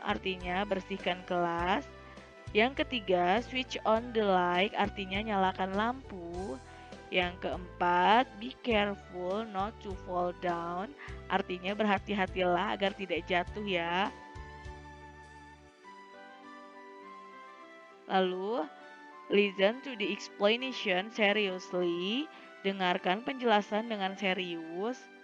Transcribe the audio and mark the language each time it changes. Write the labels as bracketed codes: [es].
[id] Artinya bersihkan kelas. Yang ketiga, [en] switch on the light. [id] Artinya nyalakan lampu. Yang keempat, [en] be careful not to fall down. [id] Artinya berhati-hatilah agar tidak jatuh ya. [en] Lalu, listen to the explanation seriously. [id] Dengarkan penjelasan dengan serius.